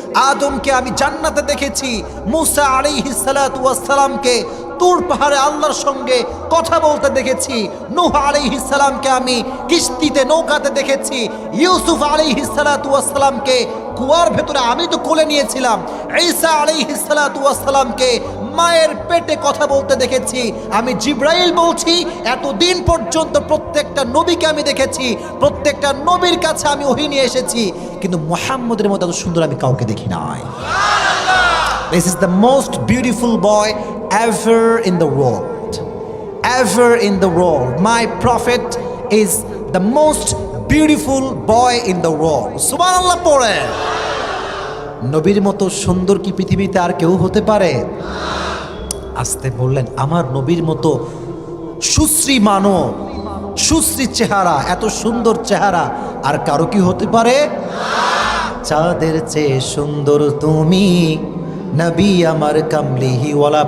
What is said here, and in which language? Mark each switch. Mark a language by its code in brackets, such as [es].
[bn] আদমকে আমি জান্নাতে দেখেছি, মুসা আলাইহিস সালাতু ওয়াস সালামকে তুর পাহাড়ে আল্লাহর সঙ্গে কথা বলতে দেখেছি, নূহ আলাইহিস সালামকে আমি কিস্তিতে নৌকাতে দেখেছি, ইউসুফ আলাইহিস সালাতু ওয়াস সালামকে কুয়ার ভেতরে আমি তো কোলে নিয়েছিলাম, ঈসা আলাইহিস সালাতু ওয়াস সালামকে মায়ের পেটে কথা বলতে দেখেছি। আমি জিবরাইল বলছি, এতদিন পর্যন্ত প্রত্যেকটা নবীকে আমি দেখেছি, প্রত্যেকটা নবীর কাছে আমি ওহী নিয়ে এসেছি, কিন্তু মুহাম্মদের মতো এত সুন্দর আমি কাউকে দেখি নাই। [en] This is the most beautiful boy ever in the world. Ever in the world. My prophet is the most beautiful boy in the world. [bn] সুবহানাল্লাহ পড়ে। নবীর মতো সুন্দর কি পৃথিবীতে আর কেউ হতে পারে? আসতে বললেন, আমার নবীর মতো সুশ্রী মানব, সুশ্রী চেহারা, এত সুন্দর চেহারা আর কারো কি হতে পারে? চাঁদের চেয়ে সুন্দর তুমি নবী আমার কামলিহি ওয়ালা।